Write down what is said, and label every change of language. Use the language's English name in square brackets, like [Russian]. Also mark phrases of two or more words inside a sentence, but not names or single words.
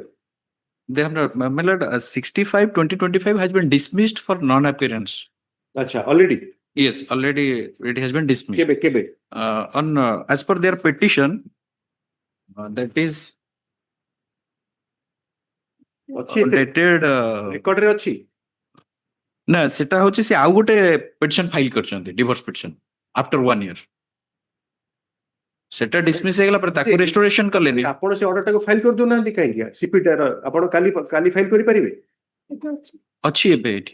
[English] They have not, my lord, 65/2025 has been dismissed for non-appearance. Acha, already. Yes, already it has been dismissed. [Odia] Kebe. On as per their petition, that is dated. Record ରେ ଅଛି. ନା ସେଟା ହଉଛି ସେ ଆଉ ଗୋଟେ ପିଟିସନ ଫାଇଲ କରିଛନ୍ତି [English] divorce petition after 1 year [Odia] ସେଟା ଡିସମିସ ହେଇଗଲା ପରେ ତାକୁ ରେଷ୍ଟୋରେସନ କଲେନି ଆପଣ ସେ ଅର୍ଡର ଟାକୁ ଫାଇଲ କରି ଦଉନାହାନ୍ତି କାହିଁକି ସିପି ଟା ଆପଣ କାଲି ଫାଇଲ କରିପାରିବେ ଅଛି ଏବେ ଏଠି